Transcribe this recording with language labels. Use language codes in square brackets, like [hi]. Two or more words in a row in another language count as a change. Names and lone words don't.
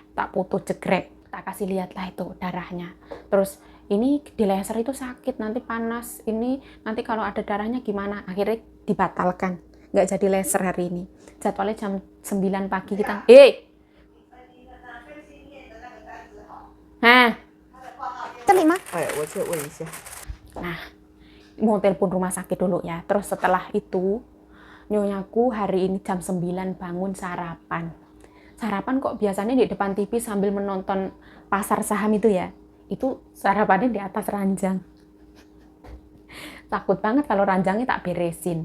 [id] Tak foto jegrek, tak kasih lihat lah itu darahnya. Terus ini di laser itu sakit, nanti panas, ini nanti kalau ada darahnya gimana? Akhirnya dibatalkan, nggak jadi laser hari ini. Jadwalnya jam 9 pagi kita. [zh] 这里吗？我去问一下。 [id] Nah, mau telepon rumah sakit dulu ya. Terus setelah itu, nyonyaku hari ini jam 9 bangun sarapan. Sarapan kok biasanya di depan TV sambil menonton pasar saham itu ya. Itu sarapannya di atas ranjang. Takut banget kalau ranjangnya tak beresin.